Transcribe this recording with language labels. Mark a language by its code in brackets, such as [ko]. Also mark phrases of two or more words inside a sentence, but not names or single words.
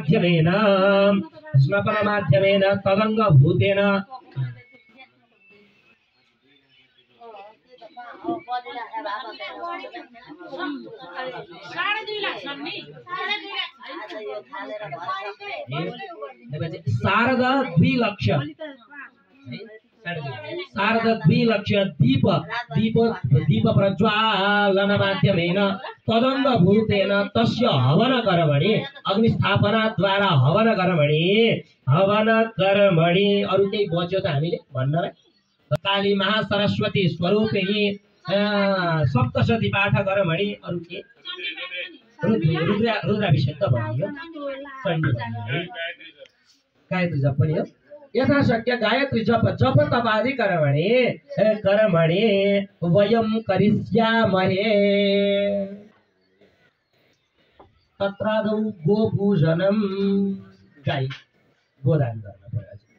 [sa] माध्यमेन तदंग भूतेन शारद द्विलक्ष दीप प्रज्वालन माध्यमेन तदंग भूतेन तस्य हवन कर्मणि अग्निस्थापना द्वारा हवन [ne] कर्मणि अरु केही बच्यो त हामीले भन्न [sa] काली महासरस्वती स्वरूपिणी सप्तशती पाठ कर्मणि [ne] अरु के रुद्राभिषेक त भनियो गायत्री जप पनि हो [sa] यथाशक्य गायत्री जप तपादि कर्मणि वयं करिष्यामहे तत्रादौ गोपूजनं [ne] गाई गोदान गर्न पर्यो